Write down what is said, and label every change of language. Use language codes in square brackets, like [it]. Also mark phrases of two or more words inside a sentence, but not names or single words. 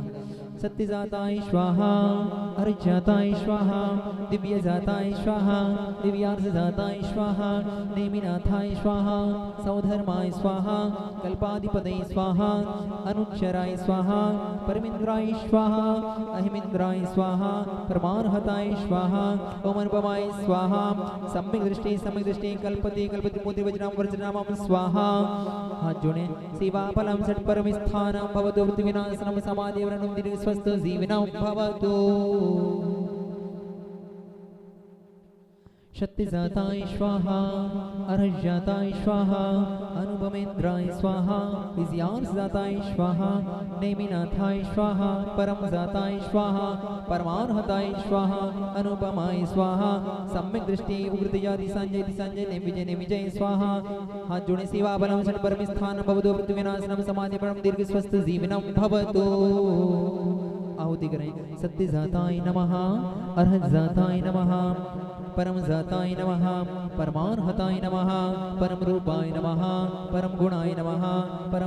[sa] सत्य जाताय स्वाहा हरित जाताय स्वाहा दिव्य जाताय स्वाहा दिव्यार्थ जाताय स्वाहा नेमिनाथाय स्वाहा सौधर्माय स्वाहा कल्पाधिपतये स्वाहा अनुच्चराय स्वाहा परमिंद्राय स्वाहा अहिमिंद्राय स्वाहा परमार्हताय स्वाहा ओम अनुपमाय स्वाहा सम्यक दृष्टि कल्पते कल्पति मोति वज्रनाम वज्रनामम स्वाहा। [hi] हाथ जोड़े। [sa] सेवा फलम षट परम स्थानम भवतो पृथ्वीनाशनम समाधि वर्णम दीर्घ स्वस्थ जीवनम भवतो। शक्ति जाताय स्वाहा अर्हत जाताय स्वाहा अनुपमेंद्राय स्वाहा विजयार्थ जाताय स्वाहा नेमिनाथाय स्वाहा परम जाताय स्वाहा परमार्हताय स्वाहा अनुपमाय स्वाहा सम्यक दृष्टि उग्रतया दिशांजय नेमिजय स्वाहा। [hi] हाथ जोड़े। [sa] सेवा बलम षट परम स्थान भवतो पृथ्वीनाशनम समाधि परम दीर्घ स्वस्थ जीवनम भवतो। [hi] आहुति करें। [sa] सत्य जाताय नमः अर्हत जाताय नमः परम जाताय नमः परमार्हताय नमः परम रूपाय नमः परम गुणाय नमः परम